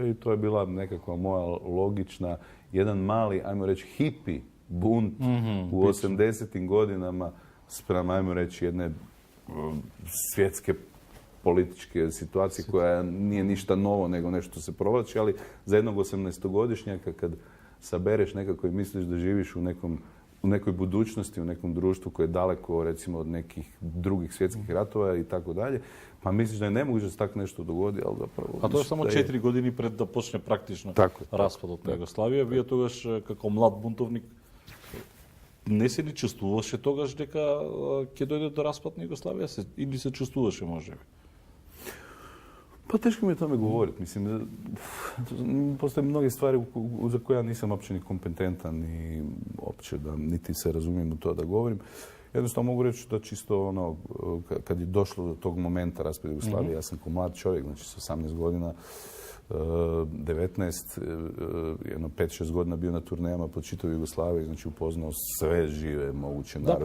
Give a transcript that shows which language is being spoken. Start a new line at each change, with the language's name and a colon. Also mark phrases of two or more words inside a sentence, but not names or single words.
Croatian: I to je bila nekakva moja logična, jedan mali, ajmo reći, hipi bunt u 80-im godinama spram, ajmo reći, jedne svjetske političke situacije koja nije ništa novo nego nešto se provlači, ali za jednog 18-godišnjaka kad sabereš nekako i misliš da živiš u nekoj budućnosti, u nekom društvu koje je daleko, recimo, od nekih drugih svjetskih ratova i tako dalje, pa misliš da je nemoguće da se tako nešto dogodi, ali zapravo...
Macedonian: А тоа е само 4 години пред да почне практично распадот на Југославија. Вие тогаш, како млад бунтовник, не се ли чувствуваше тогаш дека ќе дојде до распад на Југославија? Или се чувствуваше, може би?
Croatian: Pa teško mi je o tome govoriti. Mislim, postoje mnoge stvari za koje ja nisam uopće ni kompetentan, ni uopće da niti se razumijem u to da govorim. Jednostavno mogu reći da čisto kad je došlo do tog momenta raspada Jugoslavije, ja sam kao mlad čovjek, znači sa 18 godina, 19, jedno 5-6 godina bio na turnejama po čitavoj Jugoslaviji, znači upoznao sve žive moguće narode.